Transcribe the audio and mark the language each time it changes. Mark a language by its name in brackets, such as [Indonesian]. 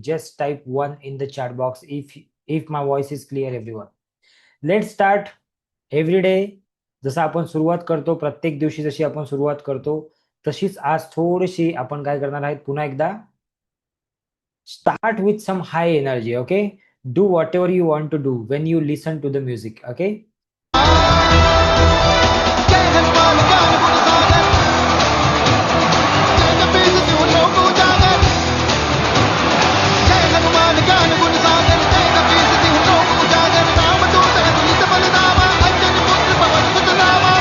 [English] Just type 1 in the chat box if my voice is clear everyone. Let start every day. [Marathi] जसं आपण सुरुवात करतो, प्रत्येक दिवशी जशी आपण सुरुवात करतो, तशीच आज थोडीशी आपण काय करणार आहेत, पुन्हा एकदा [English] start with some high energy. Okay, do whatever you want to do when you listen to the music. Okay. [Awadhi] जय हनुमान ज्ञान गुण सागर, जय जपेश शिव लोक उजागर। जय हनुमान ज्ञान गुण सागर, जय जपेश शिव लोक उजागर। रामदूत अतुलित बल धामा, अंजनी पुत्र पवन सुत नामा।